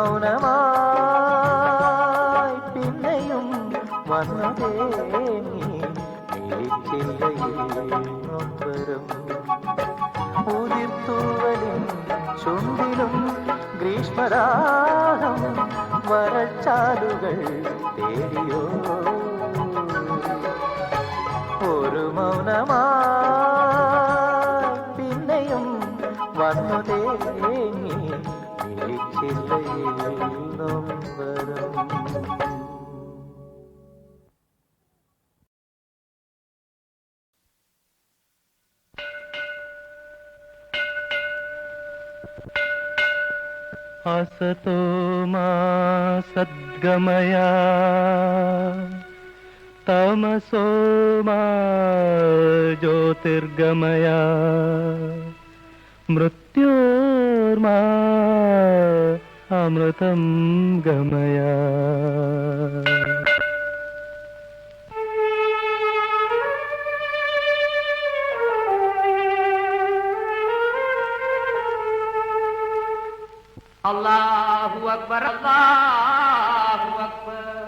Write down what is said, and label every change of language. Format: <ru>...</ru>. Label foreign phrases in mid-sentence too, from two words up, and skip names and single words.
<ml>മൗനമായി പിന്നെയും വന്നു തേങ്ങി ചില്ലയിൽ നൊമ്പരം ഉതിർത്തൂവലിൻ ചുണ്ടിലും ഗ്രീഷ്മരാഗം വരൾച്ചാലുകൾ തേടിയോ ഒരു മൗനമായി പിന്നെയും വന്നു തേങ്ങി ചില്ലയിൽ നൊമ്പരം</ml> <sa>असतो मा सद्गमय तमसो मा ज्योतिर्गमय मृत्योर्मा अमृतं गमय.</sa> <ar>الله أكبر الله أكبر.</ar>